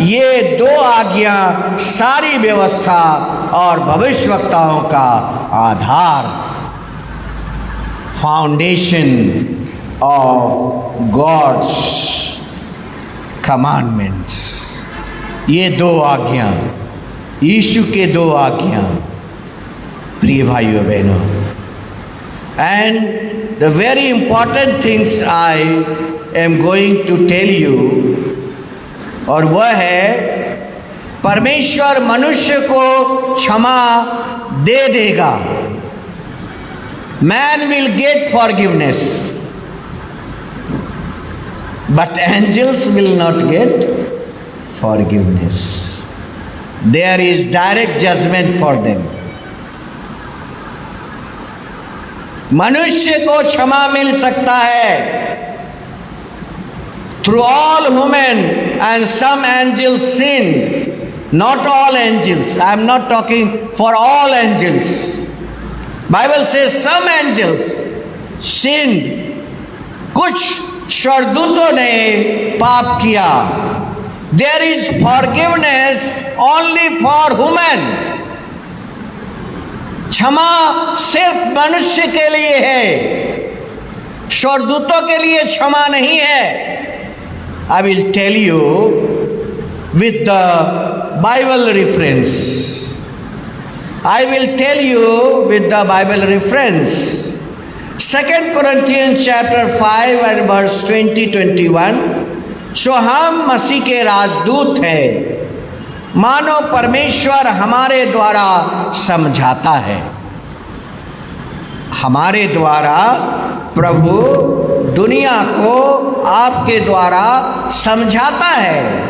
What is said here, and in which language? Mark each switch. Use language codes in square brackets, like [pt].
[hi] ये 2 आज्ञा सारी व्यवस्था और भविष्यवक्ताओं का आधार, [en] Foundation of God's commandments. [hi] ये 2 आज्ञा, यीशु के 2 आज्ञा, प्रिय भाइयों बहनों। [en] And the very important things I am going to tell you, [hi] और वह है परमेश्वर मनुष्य को क्षमा दे देगा। [en] Man will get forgiveness, but angels will not get forgiveness. There is direct judgment for them. [hi] मनुष्य को क्षमा मिल सकता है [en] through all human, and some angels sinned. Not all angels. I am not talking for all angels. Bible says some angels sinned. [hi] कुछ स्वर्गदूतों ने पाप किया। [en] There is forgiveness only for human. [hi] क्षमा सिर्फ मनुष्य के लिए है, स्वर्गदूतों के लिए क्षमा नहीं है। [en] I will tell you with the Bible reference. I will tell you with the Bible reference. 2 Corinthians chapter 5 and verse 20-21. [hi] सो हम मसीह के राजदूत हैं, मानो परमेश्वर हमारे द्वारा समझाता है। हमारे द्वारा प्रभु दुनिया को आपके द्वारा समझाता है।